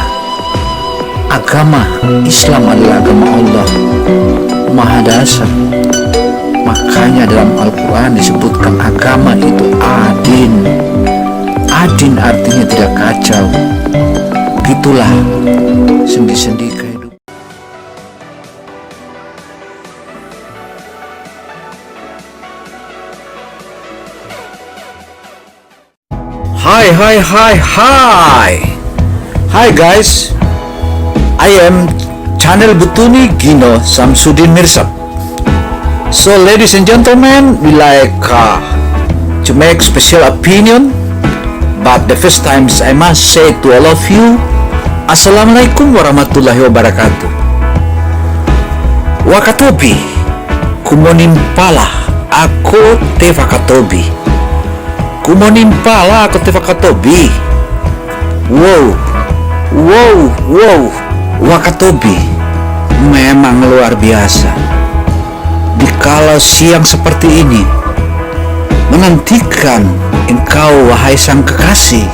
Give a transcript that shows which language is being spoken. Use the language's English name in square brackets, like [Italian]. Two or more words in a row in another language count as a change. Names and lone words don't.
[Indonesian] Agama Islam adalah agama Allah, Maha Dasar. Makanya dalam Al-Quran disebutkan agama itu adin. Adin artinya tidak kacau. Begitulah sendi-sendi kehidupan. [English] Hi guys, I am channel Butuni Gino Samsudin Mirsad. So ladies and gentlemen, we like to make special opinion, but the first times I must say to all of you, [Arabic] السلام عليكم ورحمة الله وبركاته. [Tukang Besi North] Wakatobi, kumonimpala ako te wakatobi. Kumonimpala ako te wakatobi. [Indonesian] Wow, Wakatobi memang luar biasa. Dikala siang seperti ini, menantikan engkau wahai sang kekasih.